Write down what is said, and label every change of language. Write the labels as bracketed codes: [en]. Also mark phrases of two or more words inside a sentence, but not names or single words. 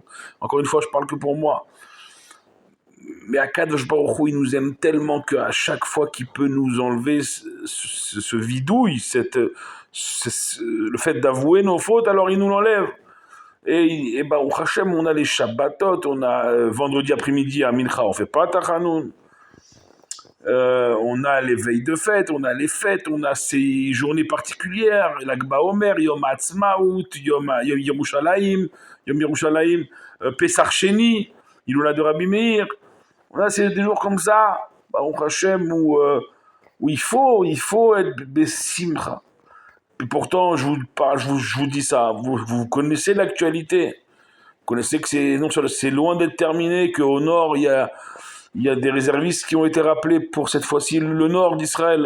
[fr] Encore une fois, je parle que pour moi. Mais Akadosh Baruch Hu, il nous aime tellement qu'à chaque fois qu'il peut nous enlever ce vidouille, le fait d'avouer nos fautes, alors il nous l'enlève. Et [he] ברוך השם, [fr] on a les Shabbatot, on a vendredi après-midi à Mincha, on fait pas Tachanoun. On a les veilles de fête, on a les fêtes, on a ces journées particulières, l'Akba Omer, Yom Ha'atzmaut, Yom Yerushalayim, Pesach Sheni, Ilula de Rabbi Meir. Là, c'est des jours comme ça, [he] ברוך השם, [fr] où il faut être besimcha. Et pourtant, je vous dis ça, vous connaissez l'actualité. Vous connaissez que c'est loin d'être terminé, qu'au nord, il y a des réservistes qui ont été rappelés pour cette fois-ci le nord d'Israël.